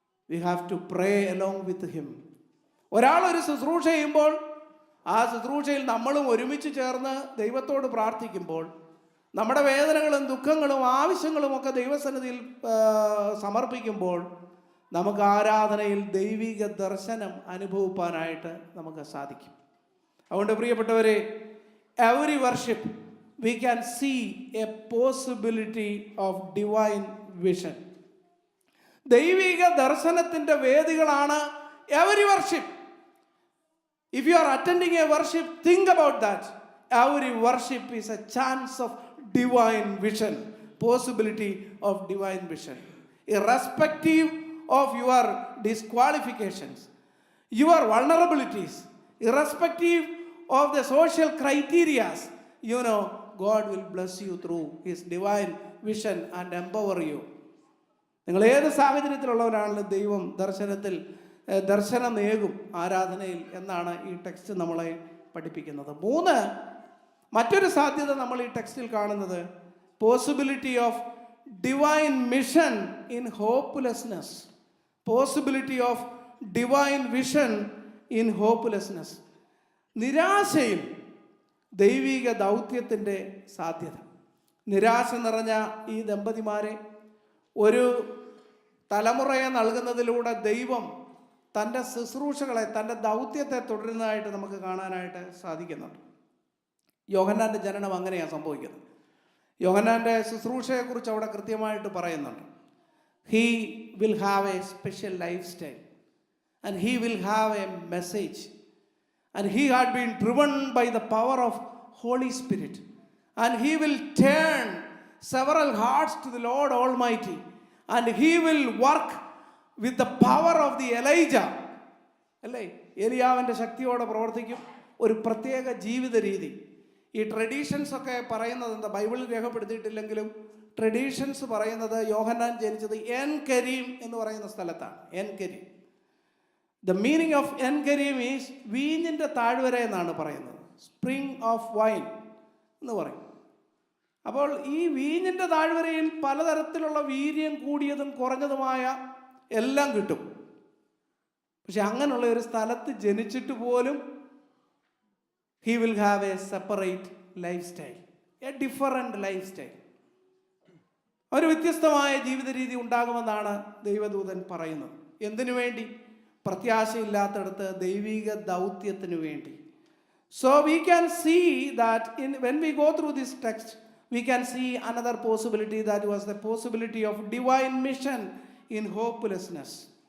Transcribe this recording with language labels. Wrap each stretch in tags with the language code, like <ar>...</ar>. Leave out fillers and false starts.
<en>We have to pray along with him.</en> <ml>ഒരാളൊരു ശുശ്രൂഷ ചെയ്യുമ്പോൾ ആ ശുശ്രൂഷയിൽ നമ്മളും ഒരുമിച്ച് ചേർന്ന് ദൈവത്തോട് പ്രാർത്ഥിക്കുമ്പോൾ നമ്മുടെ വേദനകളും ദുഃഖങ്ങളും ആവശ്യങ്ങളും ഒക്കെ ദൈവസന്നിധിയിൽ സമർപ്പിക്കുമ്പോൾ നമുക്ക് ആരാധനയിൽ ദൈവിക ദർശനം അനുഭവിപ്പാനായിട്ട് നമുക്ക് സാധിക്കും. അതുകൊണ്ട് പ്രിയപ്പെട്ടവരെ,</ml> <en>Every worship we can see a possibility of divine vision.</en> <ml>ദൈവിക ദർശനത്തിൻ്റെ വേദികളാണ്</ml> <en>every worship. If you are attending a worship, think about that. Every worship is a chance of divine vision, possibility of divine vision. Irrespective of your disqualifications, your vulnerabilities, irrespective of the social criteria, God will bless you through his divine vision and empower you.</en> <ml>നിങ്ങൾ ഏത് സാഹചര്യത്തിലുള്ളവരാണെങ്കിലും ദൈവം ദർശനം നേകും ആരാധനയിൽ എന്നാണ് ഈ text നമ്മളെ പഠിപ്പിക്കുന്നത്. മറ്റൊരു സാധ്യത നമ്മൾ ഈ ടെക്സ്റ്റിൽ കാണുന്നത്</ml> <en>Possibility of divine mission in hopelessness. Possibility of divine vision in hopelessness.</en> <ml>നിരാശയിൽ ദൈവിക ദൗത്യത്തിൻ്റെ സാധ്യത. നിരാശ നിറഞ്ഞ ഈ ദമ്പതിമാരെ ഒരു തലമുറയെ നൽകുന്നതിലൂടെ ദൈവം തൻ്റെ ശുശ്രൂഷകളെ, തൻ്റെ ദൗത്യത്തെ തുടരുന്നതായിട്ട് നമുക്ക് കാണാനായിട്ട് സാധിക്കുന്നുണ്ട്. യോഹന്നാൻ്റെ ജനനം അങ്ങനെയാണ് സംഭവിക്കുന്നത്. യോഹന്നാൻ്റെ ശുശ്രൂഷയെക്കുറിച്ച് അവിടെ കൃത്യമായിട്ട് പറയുന്നുണ്ട്.</ml> <en>He will have a special lifestyle and he will have a message. And he had been driven by the power of Holy Spirit. And he will turn several hearts to the Lord Almighty. And he will work with the power of the Elijah.</en> <ml>അല്ലേ, ഏലിയാവിൻ്റെ ശക്തിയോടെ പ്രവർത്തിക്കും. ഒരു പ്രത്യേക ജീവിത രീതി. ഈ traditions ഒക്കെ പറയുന്നത് എന്താ, ബൈബിളിൽ രേഖപ്പെടുത്തിയിട്ടില്ലെങ്കിലും ട്രഡീഷൻസ് പറയുന്നത് യോഹന്നാൻ ജനിച്ചത് എൻ കരീം എന്ന് പറയുന്ന സ്ഥലത്താണ്. N Kareem.</ml> <en>The meaning of En-Garim is</en> <ml>വീഞ്ഞിൻ്റെ താഴ്വര എന്നാണ് പറയുന്നത്.</ml> <en>spring of wine</en> <ml>എന്ന് പറയും. അപ്പോൾ ഈ വീഞ്ഞിൻ്റെ താഴ്വരയിൽ പലതരത്തിലുള്ള വീര്യം കൂടിയതും കുറഞ്ഞതുമായ എല്ലാം കിട്ടും. പക്ഷെ അങ്ങനെയുള്ള ഒരു സ്ഥലത്ത് ജനിച്ചിട്ട് പോലും</ml> <en>he will have a separate lifestyle, a different lifestyle.</en> <ml>ഒരു വ്യത്യസ്തമായ ജീവിത രീതി ഉണ്ടാകുമെന്നാണ് ദൈവദൂതൻ പറയുന്നത്. എന്തിനു വേണ്ടി? പ്രത്യാശയില്ലാത്തടത്ത് ദൈവിക ദൗത്യത്തിനു വേണ്ടി.</ml> <en>So we can see that when we go through this text, we can see another possibility, that was the possibility of divine mission in hopelessness.</en>